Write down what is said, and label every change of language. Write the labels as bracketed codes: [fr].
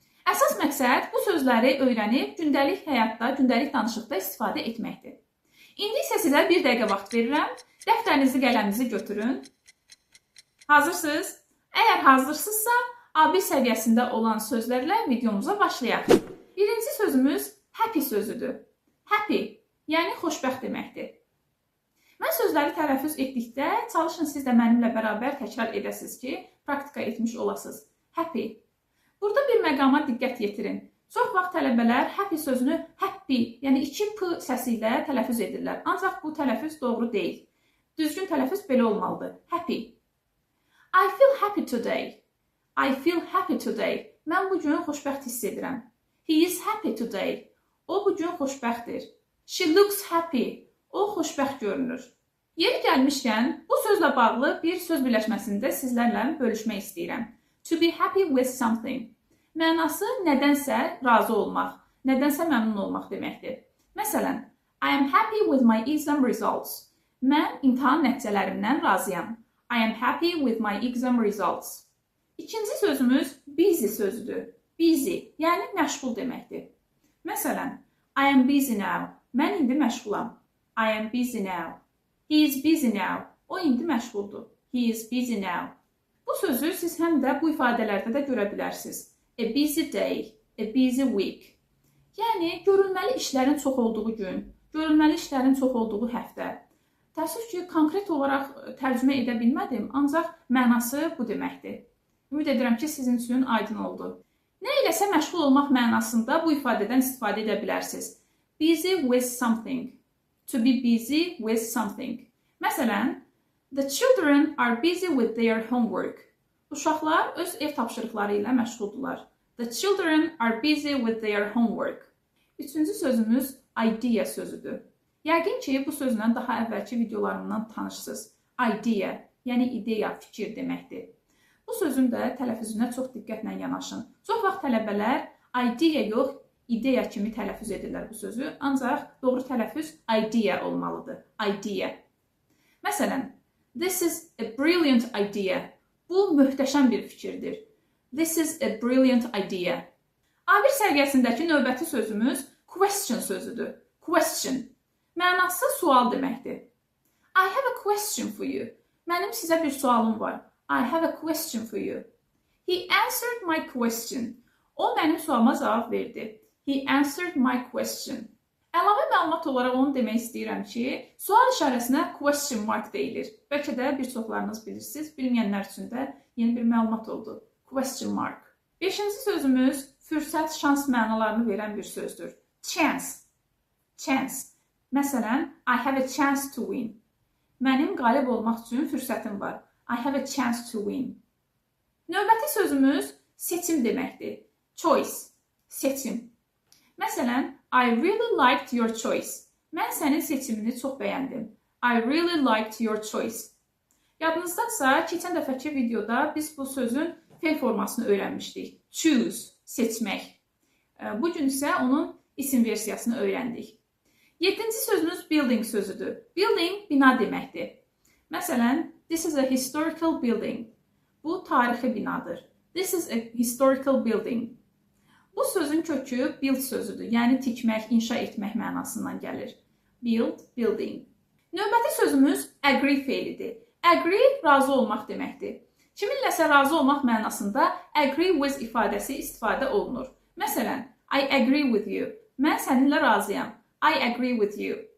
[az] Əsas məqsəd bu sözləri öyrənib gündəlik həyatda, gündəlik danışıqda istifadə etməkdir. İndi isə sizə bir dəqiqə vaxt verirəm. Dəftərinizi, qələminizi götürün. Hazırsınız? Əgər hazırsınızsa, A1 səviyyəsində olan sözlərlə videomuza başlayaq. Birinci sözümüz happy sözüdür. Happy, yəni xoşbəxt deməkdir. Mən sözləri tələffüz etdikdə çalışın siz də mənimlə bərabər təkrar edəsiniz ki, praktika etmiş olasınız. Happy. Burada bir məqama diqqət yetirin. Çox vaxt tələbələr happy sözünü happy, yəni 2P səsi ilə tələffüz edirlər. Ancaq bu tələffüz doğru deyil. Düzgün tələffüz belə olmalıdır. Happy. [en] I feel happy today. I feel happy today. [az] Mən bu gün xoşbəxt hiss edirəm. [en] He is happy today. [az] O bu gün xoşbəxtdir. [en] She looks happy. [az] O xoşbəxt görünür. Yeri gəlmişkən, bu sözlə bağlı bir söz birləşməsində sizlərlə bölüşmək istəyirəm. [en] To be happy with something. [az] Mənası nədənsə razı olmaq, nədənsə məmnun olmaq deməkdir. [en] Məsələn, I am happy with my exam results. [az] Mən imtahan nəticələrimdən razıyam. [en] I am happy with my exam results. [az] İkinci sözümüz busy sözüdür. Busy, yəni məşğul deməkdir. Məsələn, [en] I am busy now. [az] Mən indi məşğulam. [en] I am busy now. He is busy now. [az] O indi məşğuldur. [en] He is busy now. [az] Bu sözü siz həm də bu ifadələrdə də görə bilərsiniz. [en] A busy day, a busy week. [az] Yəni, görülməli işlərin çox olduğu gün, görülməli işlərin çox olduğu həftə. Təəssüf ki, konkret olaraq tərcümə edə bilmədim, ancaq mənası bu deməkdir. Ümid edirəm ki, sizin üçün aydın oldu. Nə iləsə məşğul olmaq mənasında bu ifadədən istifadə edə bilərsiniz. [en] Busy with something. To be busy with something. Məsələn, the children are busy with their homework. [az] Uşaqlar öz ev tapşırıqları ilə məşğuldurlar. [en] The children are busy with their homework. [az] Üçüncü sözümüz idea sözüdür. Yəqin ki, bu sözlə daha əvvəlki videolarımdan tanışsınız. Idea, yəni ideya, fikir deməkdir. Bu sözün də tələffüzünə çox diqqətlə yanaşın. Çox vaxt tələbələr idea yox, ideya kimi tələffüz edirlər bu sözü. Ancaq doğru tələffüz idea olmalıdır. Idea. [en] Məsələn, this is a brilliant idea. [az] Bu möhtəşəm bir fikirdir. [en] This is a brilliant idea. [az] A1 səviyyəsindəki növbəti sözümüz question sözüdür. Question. Mənası sual deməkdir. [en] I have a question for you. [az] Mənim sizə bir sualım var. [en] I have a question for you. He answered my question. [az] O mənim sualıma cavab verdi. [en] He answered my question. [az] Əlavə məlumat olaraq onu demək istəyirəm ki, sual işarəsinə question mark deyilir. Bəlkə də bir çoxlarınız bilirsiniz, bilməyənlər üçün də yeni bir məlumat oldu. Question mark. Beşinci sözümüz fürsət, şans mənalarını verən bir sözdür. Chance. Chance. [en] Məsələn, I have a chance to win. [az] Mənim qalib olmaq üçün fürsətim var. [en] I have a chance to win. [az] Növbəti sözümüz seçim deməkdir. Choice. Seçim. Məsələn, [en] I really liked your choice. [az] Mən sənin seçimini çox bəyəndim. [en] I really liked your choice. [az] Yadınızdadsa, keçən dəfəki videoda biz bu sözün fe'l formasını öyrənmişdik. Choose, seçmək. Bugün isə onun isim versiyasını öyrəndik. 7-ci sözümüz building sözüdür. [en] Building, [az] bina deməkdir. [en] Məsələn, this is a historical building. [az] Bu, tarixi binadır. [en] This is a historical building. [az] Bu sözün kökü build sözüdür, yəni tikmək, inşa etmək mənasından gəlir. Build, building. Növbəti sözümüz agree fe'lidir. Agree, razı olmaq deməkdir. Kiminləsə razı olmaq mənasında agree with ifadəsi istifadə olunur. Məsələn, [en] I agree with you. [az] Mən səninlə razıyam. I agree with you.